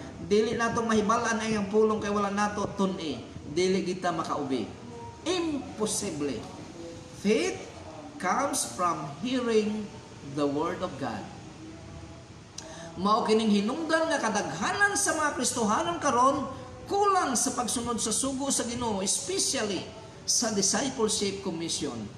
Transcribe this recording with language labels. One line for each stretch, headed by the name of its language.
Cebuano: Dili nato mahibalan ang iyang pulong kay wala nato tun-i. Dili kita makaubi. Imposible.
English: Faith comes from hearing the Word of God.
Cebuano: Mao kining hinungdan nga kadaghanan sa mga Kristohanon karon kulang sa pagsunod sa sugo sa Ginoo, especially sa
English: discipleship commission.